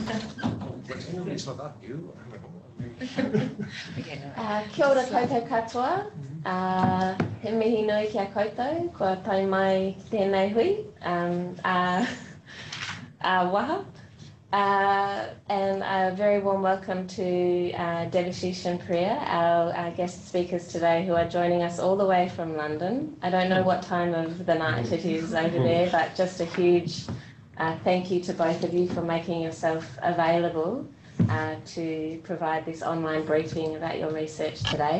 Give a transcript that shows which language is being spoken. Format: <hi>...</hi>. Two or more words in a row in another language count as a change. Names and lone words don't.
<mi>Kia ora koutou katoa. He mihi nui kia koutou, kua tau mai tēnei hui, waha.</mi> <en>And a very warm welcome to Debashish and Priya, our guest speakers today, who are joining us all the way from London. I don't know what time of the night it is over there, but just a huge thank you to both of you for making yourself available to provide this online briefing about your research today.</en>